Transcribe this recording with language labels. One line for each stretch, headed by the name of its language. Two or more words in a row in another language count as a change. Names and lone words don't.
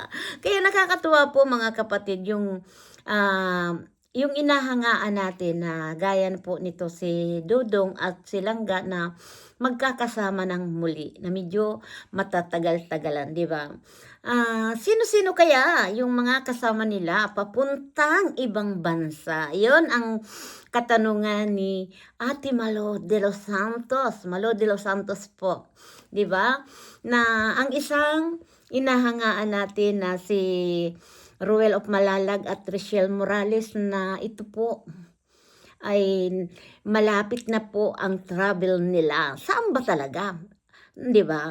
Filipino: Kaya nakakatuwa po mga kapatid yung inahangaan natin na gaya po nito si Dodong at si Langga na magkakasama ng muli na medyo matatagal-tagalan, di ba? Sino-sino kaya yung mga kasama nila papuntang ibang bansa? Yon ang katanungan ni Ate Malo de los Santos. Malo de los Santos po, di ba? Na ang isang inahangaan natin na si Ruel of Malalag at Richelle Morales na ito po ay malapit na po ang travel nila. Saan ba talaga? 'Di ba?